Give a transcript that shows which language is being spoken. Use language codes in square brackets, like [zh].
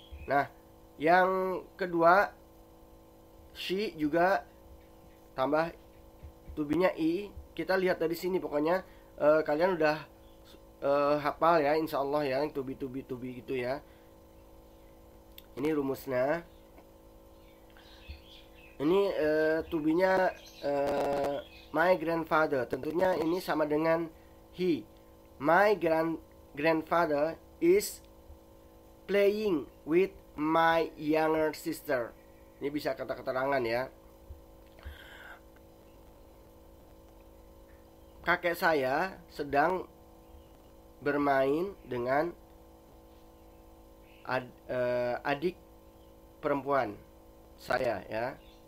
[id] Nah, yang kedua she juga tambah to be-nya i. Kita lihat dari sini, pokoknya kalian udah hafal, ya, insya Allah, ya, yang to be gitu, ya. Ini rumusnya. Ini to be-nya [en] my grandfather. [id] Tentunya ini sama dengan he. [en] My grandfather is playing with my younger sister. [id] Ini bisa kata keterangan, ya. Kakek saya sedang bermain dengan adik perempuan saya, ya.